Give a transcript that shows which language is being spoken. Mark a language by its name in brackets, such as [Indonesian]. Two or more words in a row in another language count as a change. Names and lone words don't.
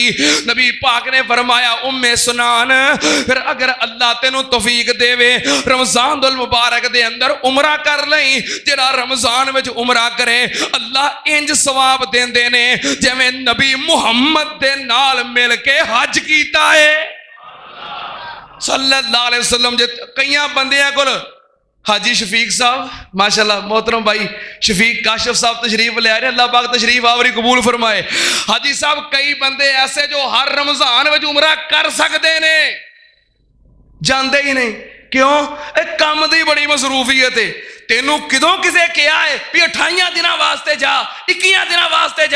[Punjabi] نبی پاک نے فرمایا ام سنان فیر اگر اللہ تینوں توفیق دیوے رمضان المبارک دے اندر عمرہ کر لئی. جیہڑا رمضان وچ عمرہ کرے اللہ اینج ثواب دیندے نے جویں نبی محمد دے نال مل کے حج کیتا ہے [Arabic] صلى الله عليه وسلم. [Punjabi] جے کئیاں بندیاں کول حاجی شفیق صاحب ماشاءاللہ، محترم بھائی شفیق کاشف صاحب تشریف لے آ رہے، اللہ پاک تشریف آوری قبول فرمائے. حاجی صاحب کئی بندے ایسے جو ہر رمضان میں عمرہ کر سکتے نے، جاتے ہی نہیں، کیوں? ایک کام کی بڑی مصروفیت ہے۔ تینوں کدوں کسے کہا ہے بھی 28 دناں واسطے جا، 21 دناں واسطے جا?